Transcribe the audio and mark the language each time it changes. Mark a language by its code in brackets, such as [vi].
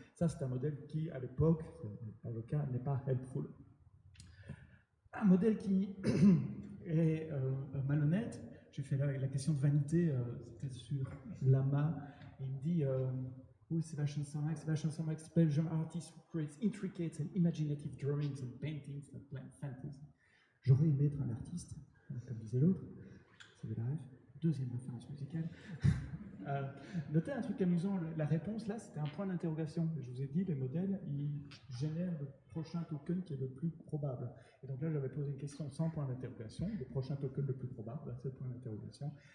[fr] Ça, c'est un modèle qui, à l'époque, dans le cas, n'est pas helpful. Un modèle qui est malhonnête, j'ai fait la question de vanité, c'était sur Lama, et il me dit [en] who is Sebastian Sommack? Sebastian Sommack is a Belgian artist who creates intricate and imaginative drawings and paintings that blend fantasy. [fr] J'aurais aimé être un artiste, comme disait l'autre, c'est de la rêve. Deuxième référence musicale. Notez un truc amusant, la réponse là, c'était un point d'interrogation. Je vous ai dit, les modèles, ils génèrent le prochain token qui est le plus probable. Et donc là, j'avais posé une question sans point d'interrogation. Le prochain token le plus probable, c'est le point d'interrogation.